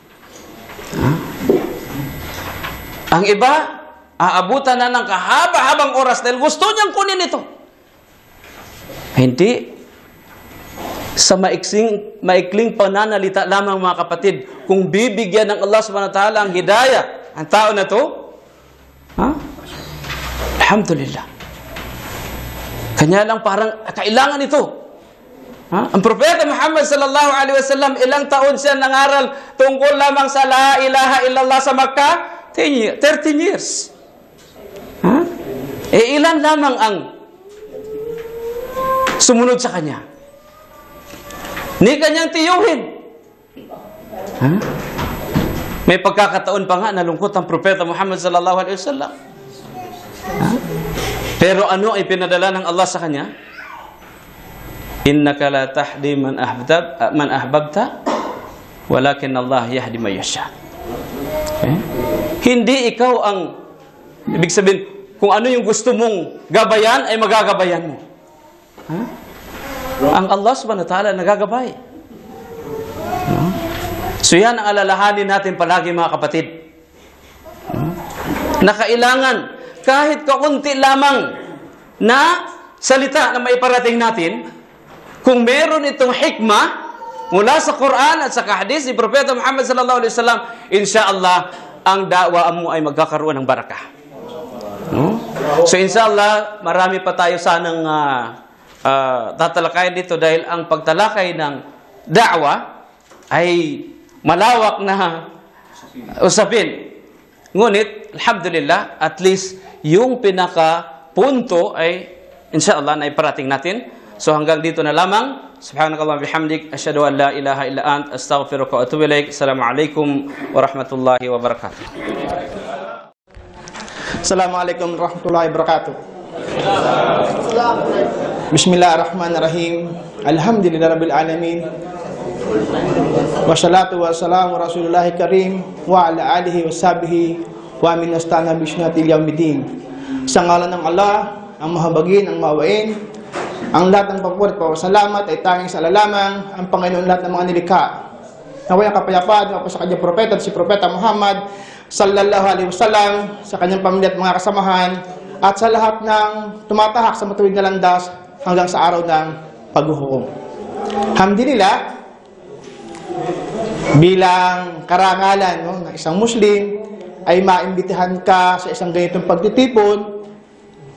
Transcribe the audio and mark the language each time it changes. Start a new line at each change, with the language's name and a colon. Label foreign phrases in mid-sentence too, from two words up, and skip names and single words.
Filipino: Ang iba, aabutan na ng kahaba-habang oras dahil gusto niyang kunin ito. Hindi. Sa maikling pananalita lamang mga kapatid, kung bibigyan ng
Arabic: الله سبحانه وتعالى
Filipino: ang hidayah, ang tao na to, alhamdulillah. Kanya lang parang kailangan ito. Ang Propeta Muhammad
Arabic: صلى الله عليه وسلم,
Filipino: ilang taon siya nangaral tungkol lamang sa
Arabic: لا إله إلا الله
Filipino: sa Makkah? 13 years. Ilan lamang ang sumunod sa kanya? Ni kanyang tiyuhin. May pagkakataon pa nga, nalungkot ang Propeta Muhammad
Arabic: صلى الله عليه وسلم.
Filipino: Pero ano ay pinadala ng Allah sa kanya?
Arabic: إنك لا تهدي من أحببت ولكن الله يهدي من يشاء.
Filipino: Okay? Hindi ikaw ang, ibig sabihin, kung ano yung gusto mong gabayan ay magagabayan mo. Ang
Arabic: الله سبحانه وتعالى
Filipino: nagagabay. So yan ang alalahanin natin palagi mga kapatid. Na kailangan kahit kaunti lamang na salita na maiparating natin, kung meron itong hikmah mula sa Quran at sa hadis ni Propeta Muhammad
Arabic: صلى الله عليه وسلم,
Filipino: insyaallah ang da'wa mo ay magkakaroon ng barakah. So insyaallah marami pa tayo sanang tatalakayin dito dahil ang pagtalakay ng da'wa ay malawak na usapin. Ngunit alhamdulillah, at least yung pinaka-punto ay insyaallah na iparating natin. So hanggang dito na lamang.
Arabic: سبحانك الله بحمدك أشهد أن لا إله إلا أنت أستغفرك وأتوب إليك. السلام عليكم ورحمة الله وبركاته. السلام عليكم ورحمة الله وبركاته. بسم الله الرحمن الرحيم. الحمد لله رب العالمين والصلاة والسلام رسول الله الكريم وعلى آله وصحبه ومن استن بسنته يوم الدين.
Filipino: Sa ngalan ng Allah, ang mahabagin, ang maawain, ang lahat ng pagpurit po, salamat ay tanging sa alalamang ang Panginoon lahat ng mga nilikha. Naway ang kapayapaan sa kanyang propeta at si Propeta Muhammad
Arabic: صلى الله عليه وسلم,
Filipino: sa kanyang pamilya at mga kasamahan, at sa lahat ng tumatahak sa matuwid na landas hanggang sa araw ng paghuhukom. Alhamdulillah, bilang karangalan ng isang Muslim, ay maimbitahan ka sa isang ganitong pagtitipon